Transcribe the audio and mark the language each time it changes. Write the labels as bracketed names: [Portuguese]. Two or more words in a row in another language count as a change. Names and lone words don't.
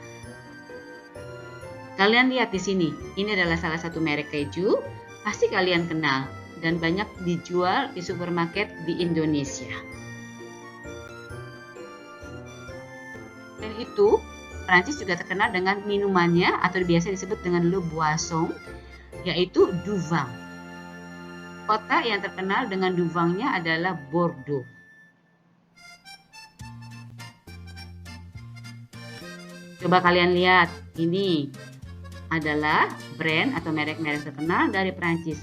[Indonesian] Kalian lihat di sini, ini adalah salah satu merek keju, pasti kalian kenal dan banyak dijual di supermarket di Indonesia. Dan itu Prancis juga terkenal dengan minumannya atau biasa disebut dengan [French] le boisson, [Indonesian] yaitu [French] du vin. [Indonesian] Kota yang terkenal dengan [French] du vin- [Indonesian] nya adalah Bordeaux. Coba kalian lihat, ini adalah brand atau merek-merek terkenal dari Prancis.